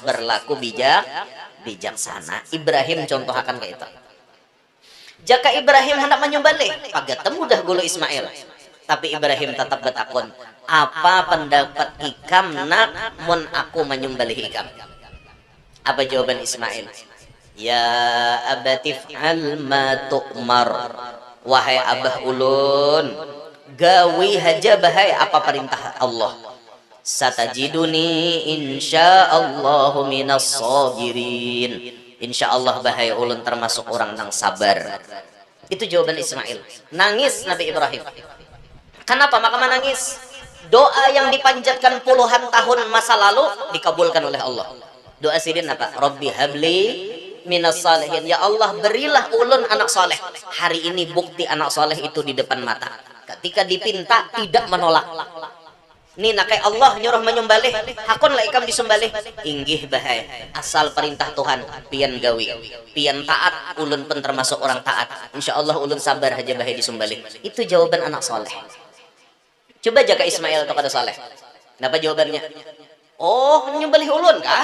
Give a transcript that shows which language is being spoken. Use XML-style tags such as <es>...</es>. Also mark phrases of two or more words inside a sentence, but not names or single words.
<bjn>berlaku bijaksana Ibrahim contoh akan kayak itu jaka Ibrahim hendak menyembelih pagatem udah gulu Ismail tapi Ibrahim tetap bertakun apa pendapat ikam nak mun aku menyembelih ikam apa jawaban Ismail</bjn> <ar>يا أبت افعل ما تؤمر</ar> <bjn>wahai abah ulun gawi haja bahaya apa perintah Allah.</bjn> <ar>ستجدني إن شاء الله من الصابرين.</ar> <bjn>Insyaallah bahaya ulun termasuk orang yang sabar. Itu jawaban Ismail. Nangis Nabi Ibrahim. Kenapa maka menangis? Doa yang dipanjatkan puluhan tahun masa lalu dikabulkan oleh Allah. Doa sidin apa?</bjn> <ar>رب هب لي من الصالحين. يا الله,</ar> <bjn>berilah ulun anak soleh. Hari ini bukti anak soleh itu di depan mata. Ketika dipinta tidak menolak. Ini nakai Allah nyuruh menyembelih, hakun lah ikam disembelih. Inggih bahaya. Asal perintah Tuhan pian gawi, pian taat, ulun pun termasuk orang taat. Insya Allah ulun sabar aja bahaya disembelih. Itu jawaban anak soleh. Coba jaga Ismail atau kada soleh. Kenapa jawabannya? Oh, nyembelih ulun kah?</bjn>